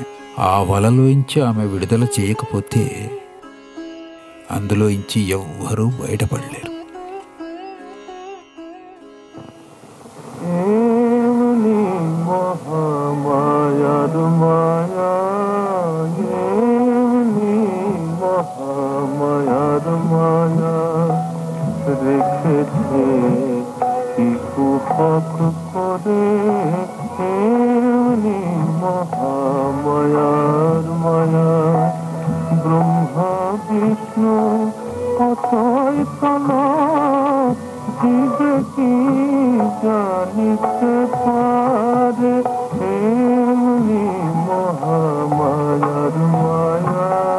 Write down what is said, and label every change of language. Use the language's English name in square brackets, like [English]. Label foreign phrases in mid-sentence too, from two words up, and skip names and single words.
[Telugu] ఆ వలలోంచి ఆమె విడుదల చేయకపోతే అందులోంచి ఎవ్వరూ బయటపడలేరు. [Bangla] এমনি মহামায়ার মায়া, এমনি মহামায়ার মায়া, রেখেছে কি কুহক করে, এমনি মহামায়ার মায়া। ব্রহ্মা বিষ্ণু কতই তলা, জীবে কি জানিতে পারে, এমনি মহামায়ার মায়া।